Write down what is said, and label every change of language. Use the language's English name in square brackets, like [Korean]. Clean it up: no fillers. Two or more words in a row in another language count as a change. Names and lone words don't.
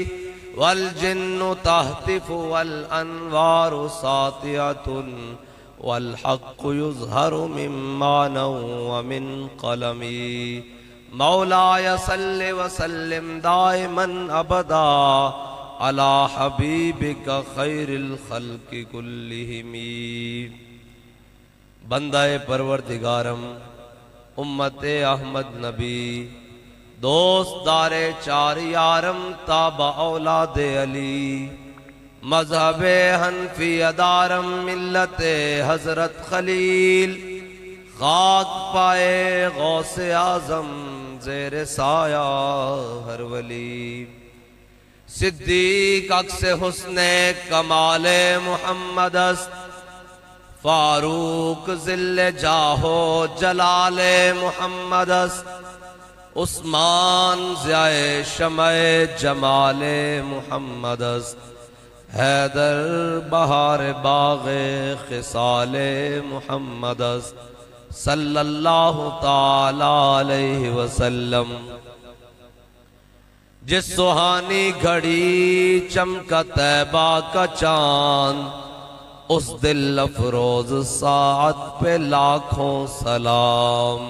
[Arabic] والجن تهتف والانوار ساطعة والحق يظهر من معنى ومن قلم. مولاي صل وسلم دائما ابدا على حبيبك خير الخلق كلهم. [Persian] بندہ پروردگارم امت احمد نبی دوست دار چار یارم تابع اولاد علی. مذہب حنفی ادارم ملت حضرت خلیل. خاک پائے غوث اعظم زیر سایہ ہر ولی. صدیق عکس حسن کمال محمد است. فاروق ذل جاہو جلال محمد است. عثمان ضیاء شمع جمال محمد است. حیدر بہار باغ خصال محمد است. [Arabic] صلی اللہ تعالی علیہ وسلم. [Urdu] جس سہانی گھڑی چمکا طیبہ کا چاند اس دل افروز ساعت پہ لاکھوں سلام.